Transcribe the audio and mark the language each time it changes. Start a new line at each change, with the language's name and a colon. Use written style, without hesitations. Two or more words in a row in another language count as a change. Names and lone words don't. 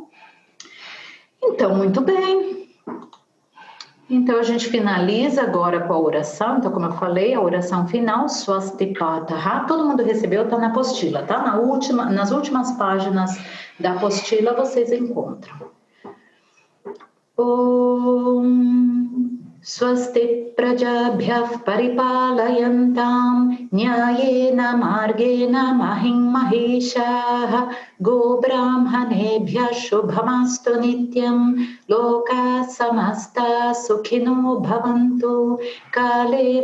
Portuguese: Então, muito bem. Então, a gente finaliza agora com a oração. Então, como eu falei, a oração final, Swastipataha. Todo mundo recebeu, está na apostila, tá? Nas últimas páginas da apostila vocês encontram.
Sanskrit: ॐ स्वस्ति प्रजाभ्यः परिपालयन्तां न्यायेन मार्गेण महीं महेशः गो ब्राह्मणेभ्यः शुभमस्तु नित्यं लोका समस्ता सुखिनो भवन्तु काले